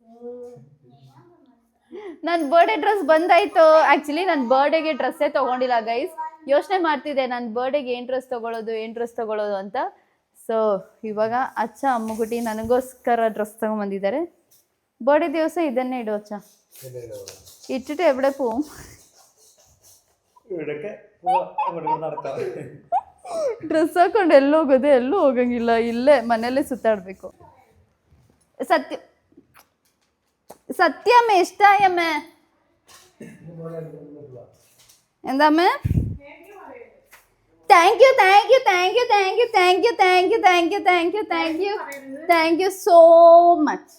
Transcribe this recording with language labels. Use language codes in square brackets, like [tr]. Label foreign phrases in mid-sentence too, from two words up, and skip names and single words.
[kn] ನನ್ನ [en] birthday dress [kn] ಬಂದಾಯ್ತು. ಆ್ಯಕ್ಚುಲಿ ನನ್ನ ಬರ್ಡೇಗೆ ಡ್ರೆಸ್ಸೇ ತೊಗೊಂಡಿಲ್ಲ ಗೈಸ್. ಯೋಚನೆ ಮಾಡ್ತಿದ್ದೆ ನನ್ನ ಬರ್ಡೇಗೆ ಏನು ಡ್ರೆಸ್ ತೊಗೊಳ್ಳೋದು ಅಂತ. ಸೊ ಇವಾಗ ಅಚ್ಚ ಅಮ್ಮಗುಟಿ ನನಗೋಸ್ಕರ ಡ್ರೆಸ್ ತೊಗೊಂಬಂದಿದ್ದಾರೆ. ಬರ್ಡೇ ದಿವಸ ಇದನ್ನೇ ಇಡು ಅಚ್ಚ. [ml] ഇട്ടിട്ട് എവിടെ പോവും? [kn] ಡ್ರೆಸ್ ಹಾಕೊಂಡು ಎಲ್ಲೂ ಹೋಗಂಗಿಲ್ಲ, ಇಲ್ಲೇ ಮನೇಲೆ ಸುತ್ತಾಡಬೇಕು. [ml] സത്യമേ ഇഷ്ടായമ്മേ? എന്താമ്മേ? [en] Thank you so much.